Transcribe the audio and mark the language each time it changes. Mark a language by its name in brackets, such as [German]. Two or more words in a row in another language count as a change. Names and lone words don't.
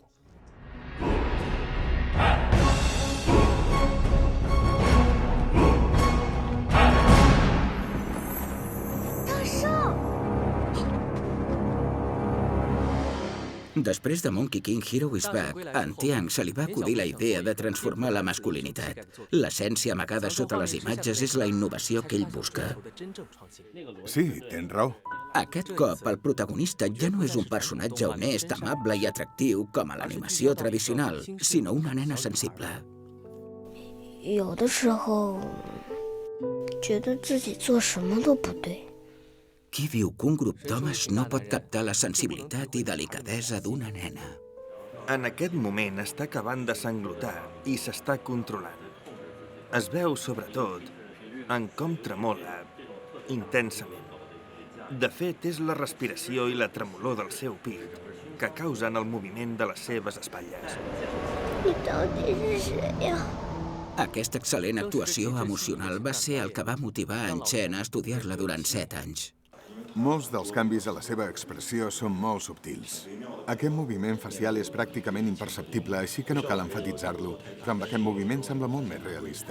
[Catalan] Després de Monkey King Hero is Back, a en Tian se li va acudir la idea de transformar la masculinitat. L'essència amagada sota les imatges és la innovació que ell busca. Sí, tens raó. Aquest cop, el protagonista ja no és un personatge honest, amable i atractiu com a l'animació tradicional, sinó una nena sensible. [Chinese] 有的时候觉得自己做什么都不对。 [Catalan] Qui diu que un grup d'homes no pot captar la sensibilitat i delicadesa d'una nena? En aquest moment està acabant de sanglotar i s'està controlant. Es veu, sobretot, en com tremola intensament. De fet, és la respiració i la tremolor del seu pit que causen el moviment de les seves espatlles. [Chinese] 你到底是谁呀？ [Catalan] Aquesta excel·lent actuació emocional va ser el que va motivar en Chen a estudiar-la durant 7 anys. Molts dels canvis a la seva expressió són molt subtils. Aquest moviment facial és pràcticament imperceptible, així que no cal enfatitzar-lo, però amb aquest moviment sembla molt més realista.